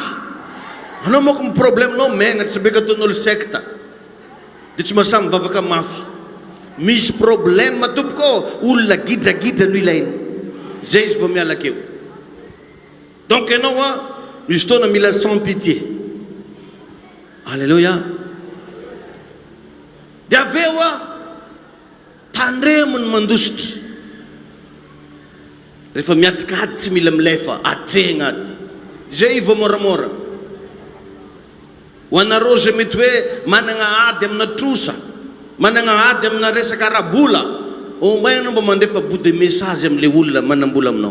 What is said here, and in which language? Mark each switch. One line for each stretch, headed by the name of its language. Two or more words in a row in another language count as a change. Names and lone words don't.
Malagasy: Anao moa ko ny problemanao megna tsy beka ataon'olo secta. Dia tsy mahasahy mivavaka mafy. Misy problème tompoko, olona gidragidra no ilainy. Zay izy vao miala keo. Donc ianao a, misy fotoana mila
French: sans pitié.
Malagasy: Alléluia. Dia aveo a, tandremony mandositra. Rehefa miatikady tsy mila milefa, atrehina ady. Zay vao moramora. Ho anareo zay mety hoe manana ady amina trosa, manana ady amina resaka arabola, ombainao mba mandefa
French: bout de message
Malagasy: amin'ilay olona manambola aminao.